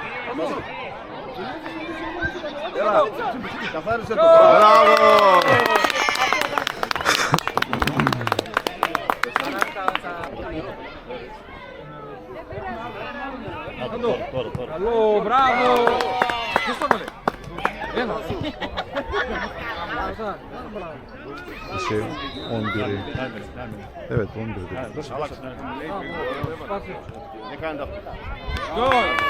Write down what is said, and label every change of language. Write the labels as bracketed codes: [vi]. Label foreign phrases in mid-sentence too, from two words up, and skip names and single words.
[el] Έλα, καθάρισε το. Μπράβο! Καλό, μπράβο! Ποιος το βάλε? Έλα! [tr] Şey 11'i. Evet 11'i. [el] Ne κάνετε αυτό. Γκολ!